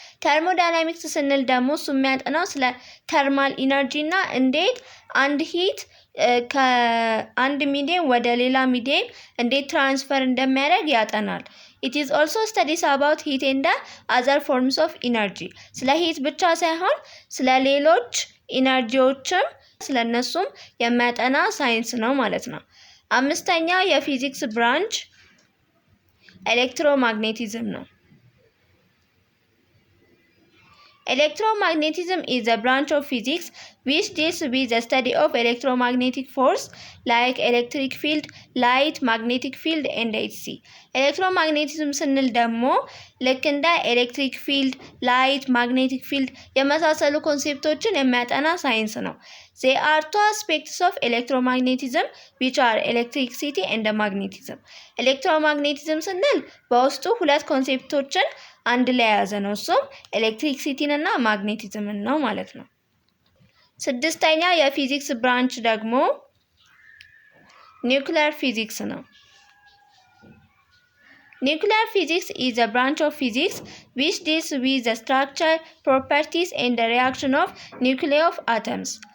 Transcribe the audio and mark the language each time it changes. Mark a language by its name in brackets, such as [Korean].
[Amharic] ተርሞዳይናሚክስ ስንል ደግሞ እሱ የሚያጠናው ስለ ተርማል ኢነርጂ እና እንዴት አንድ ሂት ከአንድ ሚዲየም ወደ ሌላ ሚዲየም እንዴት ትራንስፈር እንደሚያደርግ ያጠናል። It is also studies about heat and other forms of energy. ስለ ሂት ብቻ ሳይሆን ስለ ሌሎች ኢነርጂዎችም ስለነሱም የሚያጠና ሳይንስ ነው ማለት ነው። አምስተኛው የፊዚክስ ብራንች ኤሌክትሮማግኔቲዝም ነው። [English] Electromagnetism is a branch of physics which deals with the study of electromagnetic force like electric field, light, magnetic field and etc. [Amharic] ኤሌክትሮማግኔቲዝም ስንል ደግሞ ልክ እንደ ኤሌክትሪክ ፊልድ፣ ላይት፣ ማግኔቲክ ፊልድ የመሳሰሉ ኮንሴፕቶችን የሚያጠና ሳይንስ ነው። They are two aspects of electromagnetism which are electricity and magnetism. ኤሌክትሮማግኔቲዝም ስንል በውስጡ ሁለት ኮንሴፕቶችን አንድ ላይ የያዘ ነው። እሱም ኤሌክትሪክሲቲን እና ማግኔቲዝምን ነው ማለት ነው። ስድስተኛ የፊዚክስ ብራንች ደግሞ ኒውክሊየር ፊዚክስ ነው። Nuclear physics is a branch of physics which deals with the structure, properties and the reaction of nuclei of atoms.